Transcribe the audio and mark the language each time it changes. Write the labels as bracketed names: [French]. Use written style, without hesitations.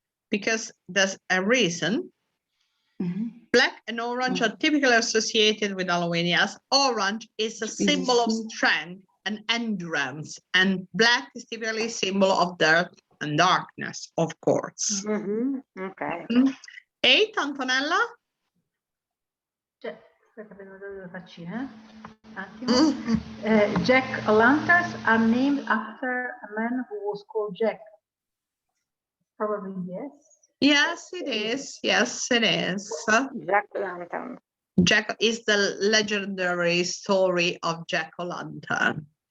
[English] Because there's a reason. Black and orange are typically associated with Halloween. Yes, orange is a symbol of strength and endurance, and black is typically a symbol of death and darkness, of course. Ok. 8, Antonella? [Italian] Aspetta, vedo due faccine. Un attimo. [English] Jack-o'-lanterns are named after a man who was called Jack. Probably yes. Yes, it is. Yes, it is. Jack-o'-lantern. Jack is the legendary story of Jack-o'-lantern.